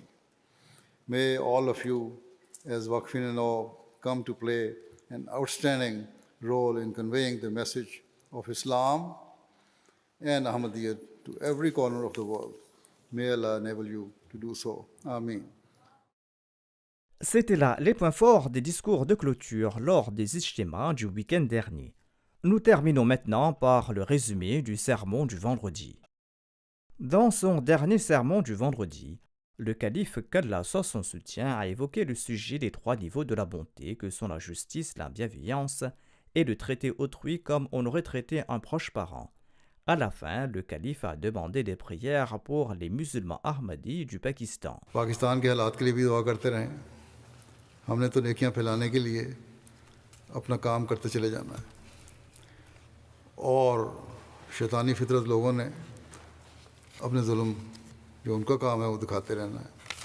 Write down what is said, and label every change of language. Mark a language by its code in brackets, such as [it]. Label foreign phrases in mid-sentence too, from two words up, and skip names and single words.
[en] May all of you, as Waqfin come to play an outstanding role in conveying the message of Islam and Ahmadiyya to every corner of the world. May Allah enable you to do so. Ameen. [fr] C'était là les points forts des discours de clôture lors des ijtimas du week-end dernier. Nous terminons maintenant par le résumé du sermon du vendredi. Dans son dernier sermon du vendredi, le calife qu'Allah soit son soutien a évoqué le sujet des 3 niveaux de la bonté que sont la justice, la bienveillance et le traiter autrui comme on aurait traité un proche parent. À la fin, le calife a demandé des prières pour les musulmans Ahmadis du Pakistan. [hi] पाकिस्तान के हालात के लिए भी दुआ करते रहें. हमने तो नेकियां फैलाने के लिए अपना काम करते चले जाना है और शैतानी फितरत लोगों ने अपने जुल्म जो उनका काम है वो दिखाते रहना है.